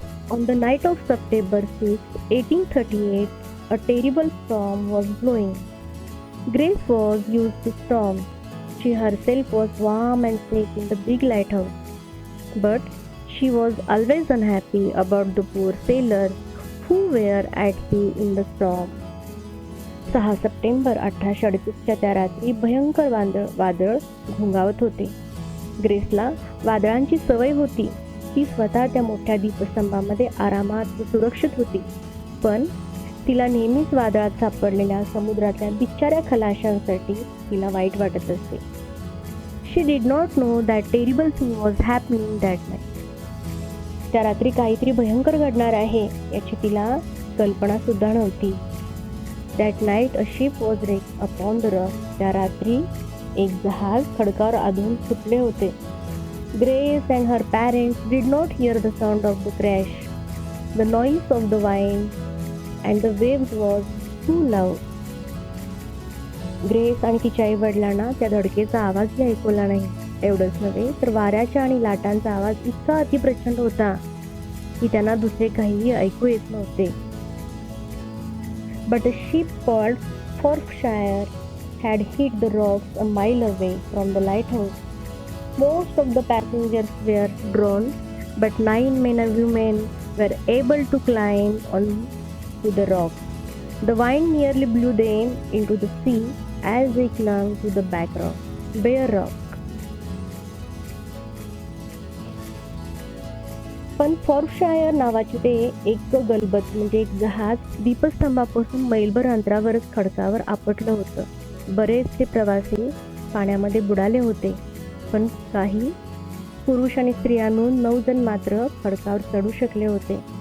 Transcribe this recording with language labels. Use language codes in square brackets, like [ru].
[en] On the night of September 6, 1838, a terrible storm was blowing. Grace was used to storms. She herself was warm and safe in the big lighthouse. But she was always unhappy about the poor sailors who were at sea in the storm. [mr] 6 September 1838च्या त्या रात्री भयंकर वादळ घोंगावत होते. ग्रेसला वादळांची सवय होती. ती स्वतः त्या मोठ्या दीपस्तंभामध्ये आरामात सुरक्षित होती, पण तिला नेहमीच वादळात सापडलेल्या समुद्रातल्या बिचाऱ्या खलाशांसाठी तिला वाईट वाटत असते. [en] She did not know that terrible thing was happening that night. [mr] त्या रात्री काहीतरी भयंकर घडणार आहे याची तिला कल्पना सुद्धा नव्हती. [en] That night a ship was wrecked upon the rock. [mr] त्या रात्री एक जहाज खडकावर आदळून फुटले होते. [en] Grace and her parents did not hear the sound of the crash. The noise of the wind and the waves was too loud. [mr] Grace आणि तिच्या आई वडिलांना त्या धडकेचा आवाजही ऐकवला नाही. एवढंच नव्हे तर वाऱ्याच्या आणि लाटांचा आवाज इतका अतिप्रचंड होता की त्यांना दुसरे काहीही ऐकू येत नव्हते. [en] But a ship called Forfarshire had hit the rocks a mile away from the lighthouse. Most of the passengers were drowned, but 9 men and women were able to climb onto the rock. The wind nearly blew them into the sea as they clung to the bare rock. [mr] पण फॉर्फशायर नावाचे ते एक गलबत म्हणजे एक जहाज दीपस्तंभापासून मैलभर अंतरावरच खडकावर आपटलं होतं. बरेचसे प्रवासी पाण्यामध्ये बुडाले होते, पण काही पुरुष आणि स्त्रिया मिळून 9 जण मात्र खडकावर चढू शकले होते.